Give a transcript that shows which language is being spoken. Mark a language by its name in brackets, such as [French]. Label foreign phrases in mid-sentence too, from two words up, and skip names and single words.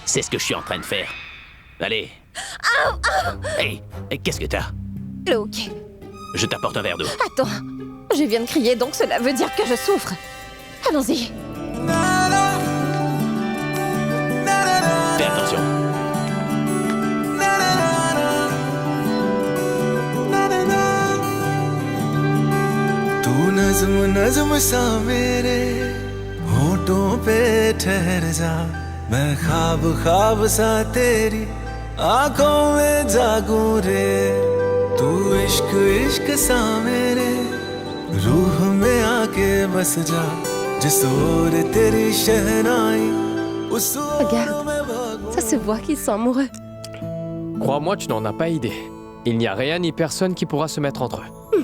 [French] C'est ce que je suis en train de faire. Allez. Hey, qu'est-ce que t'as? Luke, Je t'apporte un verre d'eau. attends. Je viens de crier, donc cela veut dire que je souffre. Allons-y. Fais attention. [Hindi] तू नज़्म नज़्म सा मेरे होठों पे ठहर जा मैं ख्वाब ख्वाब सा तेरी आंखों में जागूं रे तू इश्क इश्क सा मेरे रूह में आके बस जा जिस ओर तेरी शहनाई उस [French] Regarde, ça se voit qu'ils sont amoureux. Crois-moi, tu n'en as pas idée. Il n'y a rien ni personne qui pourra se mettre entre eux.